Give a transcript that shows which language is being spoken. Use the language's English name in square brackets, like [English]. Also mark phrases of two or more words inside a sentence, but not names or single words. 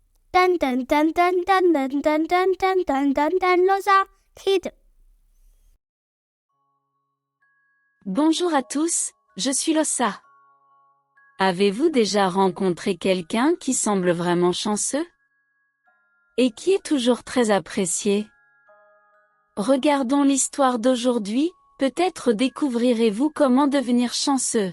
[French] Dan dan dan dan dan dan dan dan dan dan dan dan Losa Kid. Bonjour à tous, je suis Lossa. Avez-vous déjà rencontré quelqu'un qui semble vraiment chanceux? Et qui est toujours très apprécié? Regardons l'histoire d'aujourd'hui, peut-être découvrirez-vous comment devenir chanceux.